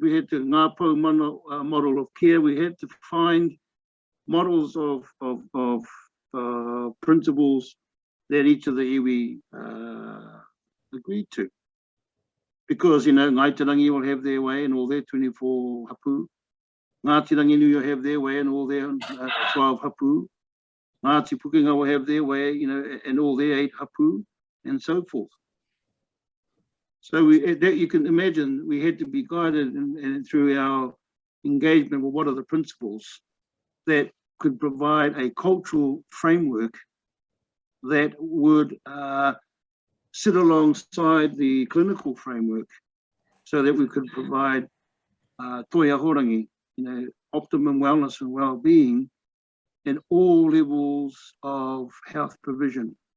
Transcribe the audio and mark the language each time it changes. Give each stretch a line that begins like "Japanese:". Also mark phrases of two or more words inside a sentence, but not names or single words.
English: We had to Ngaropo model of care. We had to find models of principles that each of the iwi agreed to. Because, Ngai Tarangi will have their way and all their 24 hapu. Ngāti Ranginui will have their way and all their 12 hapu. Ngāti Pukenga will have their way, and all their 8 hapu, and so forth. So that you can imagine, we had to be guided and through our engagement with what are the principles that could provide a cultural framework that would sit alongside the clinical framework, so that we could provide Toi Ahorangi, optimum wellness and well-being in all levels of health provision.